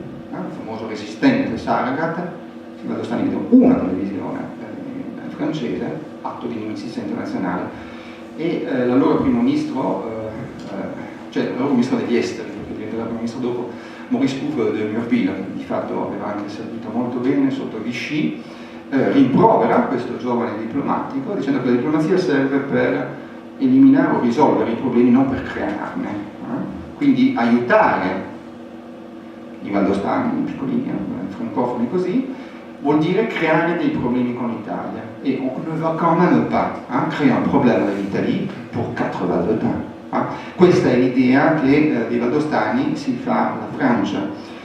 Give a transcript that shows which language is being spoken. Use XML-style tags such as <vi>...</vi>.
<it>Il famoso resistente Saragat, i valdostani vedono una televisione francese, atto di inimicizia internazionale, e l'allora primo ministro, cioè l'allora ministro degli esteri, perché diventerà primo ministro dopo, Maurice Couve de Murville, che di fatto aveva anche servito molto bene sotto Vichy, rimprovera questo giovane diplomatico dicendo che la diplomazia serve per eliminare o risolvere i problemi, non per crearne. Quindi aiutare i valdostani, piccolini, francofoni così, vuol dire creare dei problemi con l'Italia.</it> <fr>E on ne va quand même pas créer un problème avec l'Italie pour 4 valdostani.</fr> <it>Questa è l'idea che dei valdostani si fa la Francia.</it>